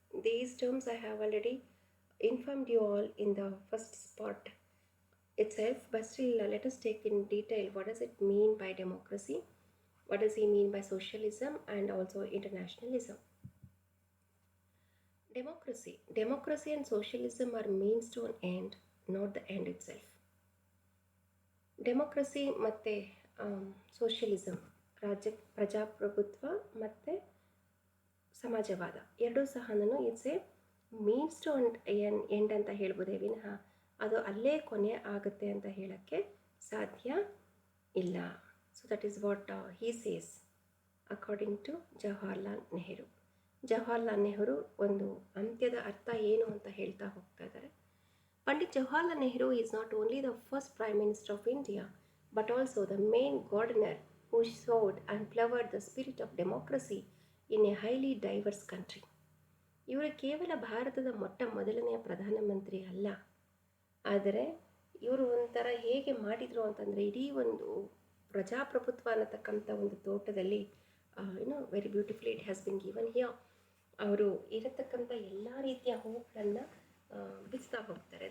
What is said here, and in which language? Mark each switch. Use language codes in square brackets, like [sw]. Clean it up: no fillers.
[en] These terms I have already informed you all in the first part itself, but still let us take in detail what does it mean by democracy, what does he mean by socialism and also internationalism. Democracy and socialism are means to an end, not the end itself. [kn] Democracy ಮತ್ತು socialism, ಪ್ರಜಾಪ್ರಭುತ್ವ ಮತ್ತು ಸಮಾಜವಾದ ಎರಡೂ ಸಹ [en] it's a means to end [kn] ಅಂತ ಹೇಳ್ಬೋದೇ ವಿನಃ ಅದು ಅಲ್ಲೇ ಕೊನೆ ಆಗುತ್ತೆ ಅಂತ ಹೇಳೋಕ್ಕೆ ಸಾಧ್ಯ ಇಲ್ಲ. [en] So that is what he says according to Jawaharlal Nehru. [kn] Jawaharlal Nehru ಒಂದು ಅಂತ್ಯದ ಅರ್ಥ ಏನು ಅಂತ ಹೇಳ್ತಾ ಹೋಗ್ತಾ ಇದ್ದಾರೆ. [en] Pandit Jawaharlal Nehru is not only the first Prime Minister of India, but also the main gardener who sowed and flowered the spirit of democracy in a highly diverse country. [kn] ಇವರು ಕೇವಲ ಭಾರತದ ಮೊದಲನೆಯ ಪ್ರಧಾನಮಂತ್ರಿ ಅಲ್ಲ, ಆದರೆ ಇವರು ಒಂಥರ ಹೇಗೆ ಮಾಡಿದರು ಅಂತಂದರೆ ಇಡೀ ಒಂದು ಪ್ರಜಾಪ್ರಭುತ್ವ ಅನ್ನತಕ್ಕಂಥ ಒಂದು ತೋಟದಲ್ಲಿ [en] Very beautifully it has been given here. [kn] ಅವರು ಇರತಕ್ಕಂಥ ಎಲ್ಲ ರೀತಿಯ ಹೂಗಳನ್ನು ಬಿಚ್ತಾ ಹೋಗ್ತಾರೆ.